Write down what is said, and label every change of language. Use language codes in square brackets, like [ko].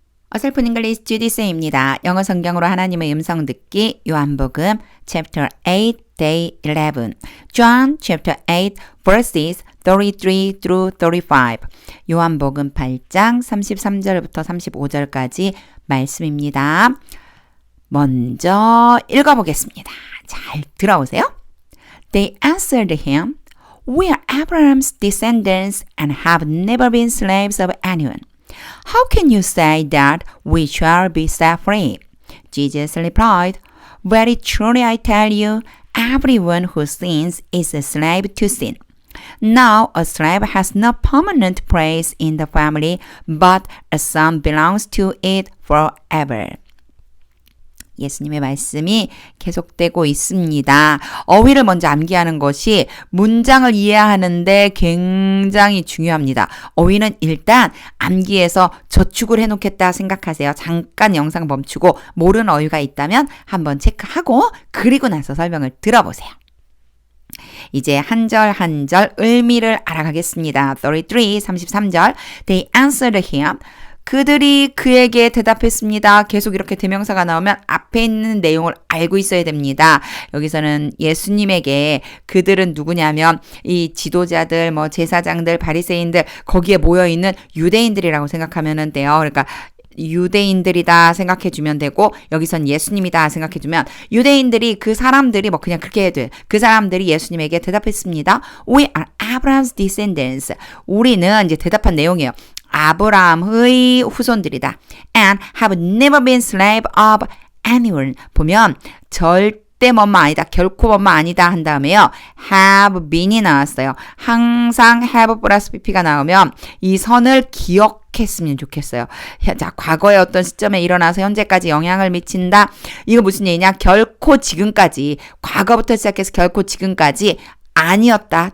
[ko] 어설픈 잉글리시 GDC입니다. 영어 성경으로 하나님의 음성 듣기 요한복음 [en] chapter 8 day 11 John chapter 8 verses 33 through 35 [ko] 요한복음 8장 33절부터 35절까지 말씀입니다. 먼저 읽어보겠습니다. 잘 들어오세요. [en] They answered him, We are Abraham's descendants and have never been slaves of anyone. How can you say that we shall be set free? Jesus replied, Very truly I tell you, everyone who sins is a slave to sin. Now a slave has no permanent place in the family, but a son belongs to it forever. [ko] 예수님의 말씀이 계속되고 있습니다. 어휘를 먼저 암기하는 것이 문장을 이해하는데 굉장히 중요합니다. 어휘는 일단 암기해서 저축을 해놓겠다 생각하세요. 잠깐 영상 멈추고 모르는 어휘가 있다면 한번 체크하고 그리고 나서 설명을 들어보세요. 이제 한 절 한 절 의미를 알아가겠습니다. 33절 [en] They answered him. [ko] 그들이 그에게 대답했습니다. 계속 이렇게 대명사가 나오면 앞에 있는 내용을 알고 있어야 됩니다. 여기서는 예수님에게 그들은 누구냐면 이 지도자들, 제사장들, 바리새인들 거기에 모여있는 유대인들이라고 생각하면 돼요. 그러니까 유대인들이다 생각해주면 되고 여기선 예수님이다 생각해주면 유대인들이 그 사람들이 그냥 그렇게 해도 돼요. 그 사람들이 예수님에게 대답했습니다. [en] We are Abraham's descendants. [ko] 우리는 이제 대답한 내용이에요. 아브라함의 후손들이다. [en] And have never been slave of anyone. [ko] 보면 절대 뭐뭐 아니다. 결코 뭐뭐 아니다 한 다음에요. [en] have been [ko] 이 나왔어요. 항상 have 플러스 pp가 나오면 이 선을 기억했으면 좋겠어요. 자, 과거의 어떤 시점에 일어나서 현재까지 영향을 미친다. 이거 무슨 얘기냐? 결코 지금까지, 과거부터 시작해서 결코 지금까지 아니었다.